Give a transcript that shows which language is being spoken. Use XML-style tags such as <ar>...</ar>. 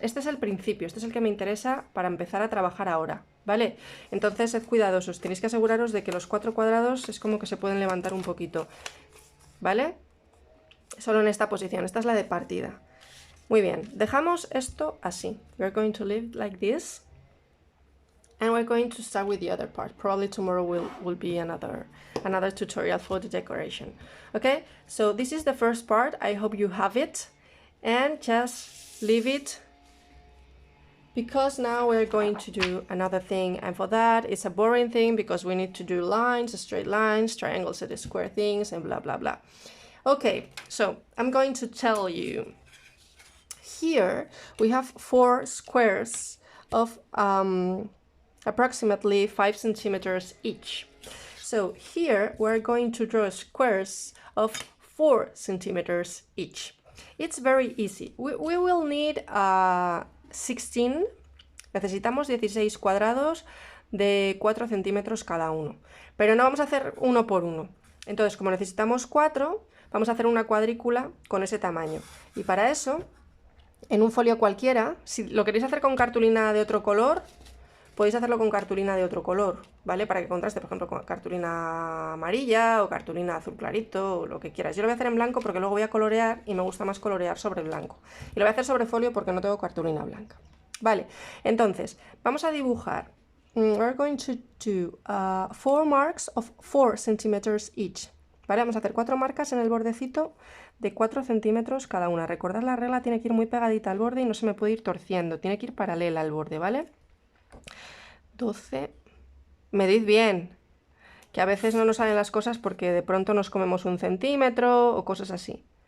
<es>Este es el principio, este es el que me interesa para empezar a trabajar ahora, ¿vale? Entonces, sed cuidadosos, tenéis que aseguraros de que los 4 cuadrados es como que se pueden levantar un poquito, ¿vale? Solo en esta posición, esta es la de partida. Muy bien, dejamos esto así.</es> <en>We're going to leave it like this. And we're going to start with the other part. Probably tomorrow will be another tutorial for the decoration. Okay, so this is the first part. I hope you have it. And just leave it, because now we're going to do another thing, and for that it's a boring thing because we need to do lines, straight lines, triangles and square things, and blah blah blah. Okay, so I'm going to tell you. Here we have 4 squares of approximately 5 centimeters each. So here we're going to draw squares of 4 centimeters each. It's very easy. We will need 16.</en> <es>Necesitamos 16 cuadrados de 4 centímetros cada uno. Pero no vamos a hacer uno por uno. Entonces, como necesitamos 4, vamos a hacer una cuadrícula con ese tamaño. Y para eso, en un folio cualquiera, si lo queréis hacer con cartulina de otro color, podéis hacerlo con cartulina de otro color, ¿vale? Para que contraste, por ejemplo, con cartulina amarilla o cartulina azul clarito o lo que quieras. Yo lo voy a hacer en blanco porque luego voy a colorear y me gusta más colorear sobre blanco. Y lo voy a hacer sobre folio porque no tengo cartulina blanca. Vale, entonces, vamos a dibujar.</es> <en>We're going to do 4 marks of 4 centimeters each.</en> <es>¿Vale? Vamos a hacer 4 marcas en el bordecito de 4 centímetros cada una. Recordad, la regla tiene que ir muy pegadita al borde y no se me puede ir torciendo. Tiene que ir paralela al borde, ¿vale? 12. Medid bien, que a veces no nos salen las cosas porque de pronto nos comemos 1 centímetro o cosas así.</es>